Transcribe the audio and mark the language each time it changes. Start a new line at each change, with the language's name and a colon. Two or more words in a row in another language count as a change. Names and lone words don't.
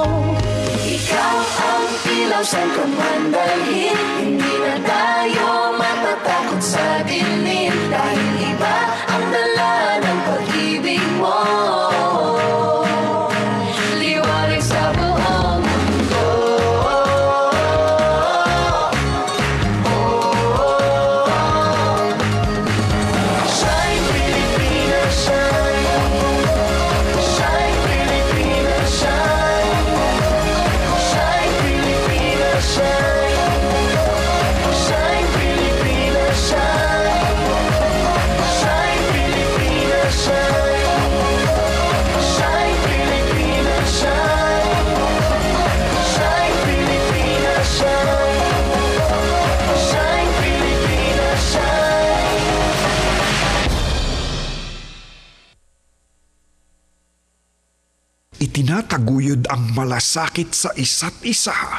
Filipino: Ikaw ang ilaw, saan ka man dalhin. Hindi na tayo matatakot sa dilim, dahil iba ang dala ng pag-ibig mo. Liwanag sa buong mundo.
English: Shine Pilipinas, shine. Shine Pilipinas, shine. Shine Pilipinas, shine. Shine Pilipinas, shine. Shine Pilipinas, shine. Shine Pilipinas, shine. Shine Pilipinas, shine. Shine Pilipinas, shine.
Filipino: Itinataguyod ang malasakit sa isa't isa.